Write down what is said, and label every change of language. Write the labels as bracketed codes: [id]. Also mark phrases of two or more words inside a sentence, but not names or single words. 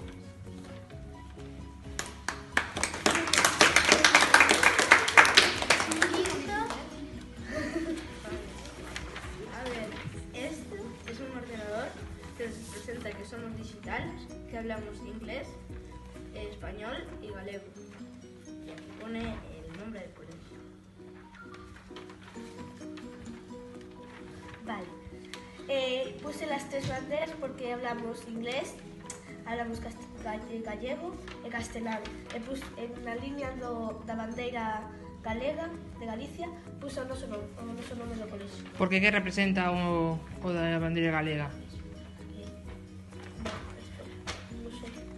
[es] a ver, esto es un ordenador que nos representa que somos digitales, que hablamos inglés, español y galego. Y aquí pone el nombre del colegio. Vale. Puse las 3 banderas porque hablamos inglés, hablamos gallego [gl] e castelán. E [es] puse en la línea [gl] da bandeira galega de Galicia puso o noso nome do colexio. Porque que representa o da bandeira galega? Non sei.